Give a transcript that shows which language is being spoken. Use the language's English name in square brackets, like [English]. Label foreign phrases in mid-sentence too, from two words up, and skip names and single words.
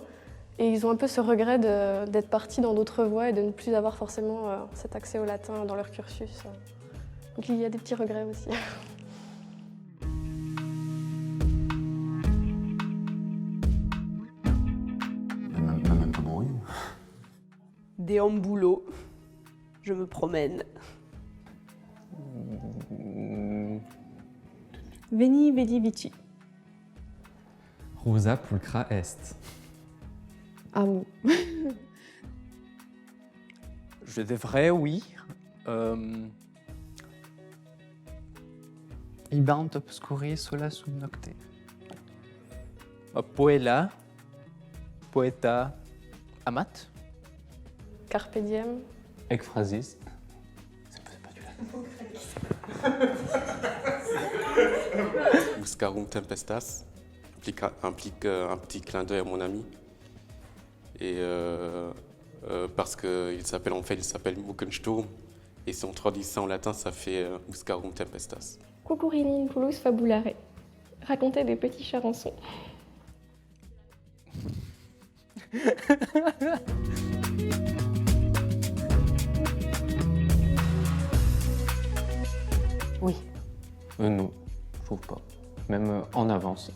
[French] Et ils ont un peu ce regret d'être partis dans d'autres voies et de ne plus avoir forcément cet accès au latin dans leur cursus. Donc il y a des petits regrets aussi. Même pas bruit. Déambulo. Je me promène. [Latin] Veni, vidi, vici. Rosa pulcra est. Amo. [French] Je devrais, oui. [Latin] Ibant obscuri sola sub nocte. Poela, poeta, amat. Carpe diem. Ekphrasis. Muscarum tempestas [French] implique un petit clin d'œil à mon ami. Et parce qu'il s'appelle Muckensturm. Et si on traduit ça en latin, ça fait [Latin] Muscarum tempestas. Cucurini in pullus fabulare. [French] Raconter des petits charançons. Oui. Non, je trouve pas. Même en avance.